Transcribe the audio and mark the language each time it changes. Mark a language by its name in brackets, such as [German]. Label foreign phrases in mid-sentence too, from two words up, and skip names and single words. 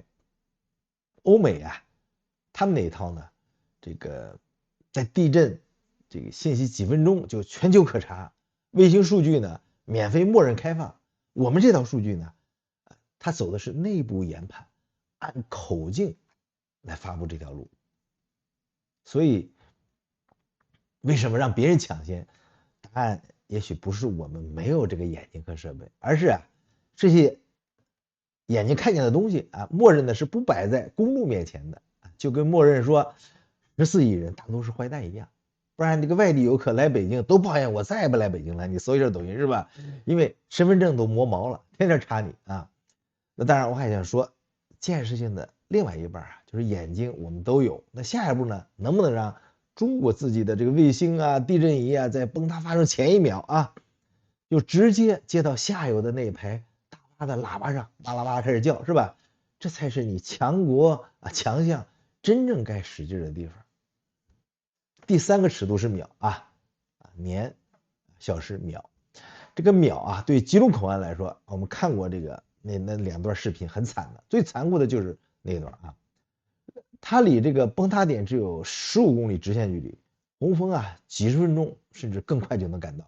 [Chinese] 歐美啊，他們那一套呢，這個在地震這個信息幾分鐘就全球可查，衛星數據呢免費默認開放。我們這套數據呢，它走的是內部研判，按口徑來發布這條路。所以為什麼讓別人搶先？答案也許不是我們沒有這個眼睛和設備，而是啊這些眼睛看見的東西啊，默認的是不擺在公眾面前的，就跟默認说14億人大都是壞蛋一樣。不然这個外地遊客來北京都抱怨我再也不來北京了，你搜一下抖音是吧？因為身份證都磨毛了，天天查你啊。那當然我還想說，見識性的另外一半啊，就是眼睛我們都有。那下一步呢，能不能讓中國自己的這個衛星啊、地震儀啊，在崩塌發生前一秒啊，就直接接到下游的那排大巴的喇叭上，巴拉巴拉開始叫，是吧？這才是你強國啊、強項真正該使勁的地方。第3個尺度是秒啊，年、小時、秒。這個秒啊，對吉隆口岸來說，我們看過這個那2段視頻，很慘的。最殘酷的就是那段啊，它離這個崩塌點只有15公里直線距離，洪峰啊，幾十分鐘甚至更快就能趕到。